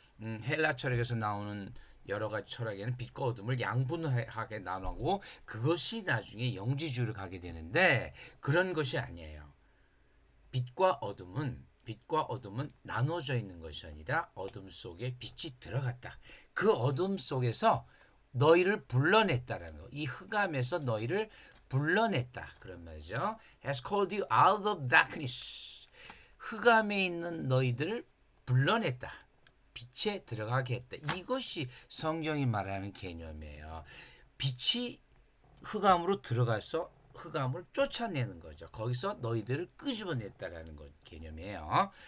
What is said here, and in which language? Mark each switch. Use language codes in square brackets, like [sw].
[ko] 헬라 철학에서 나오는 여러 가지 철학에는 빛과 어둠을 양분하게 나누고 그것이 나중에 영지주의로 가게 되는데, 그런 것이 아니에요. 빛과 어둠은 나눠져 있는 것이 아니라 어둠 속에 빛이 들어갔다. 그 어둠 속에서 너희를 불러냈다라는 거. 이 흑암에서 너희를 불러냈다. 그런 말이죠. [en] Has called you out of darkness. [ko] 흑암에 있는 너희들을 불러냈다. 빛에 들어가게 했다. 이것이 성경이 말하는 개념이에요. 빛이 흑암으로 들어가서 흑암을 쫓아내는 거죠. 거기서 너희들을 끄집어냈다라는 개념이에요.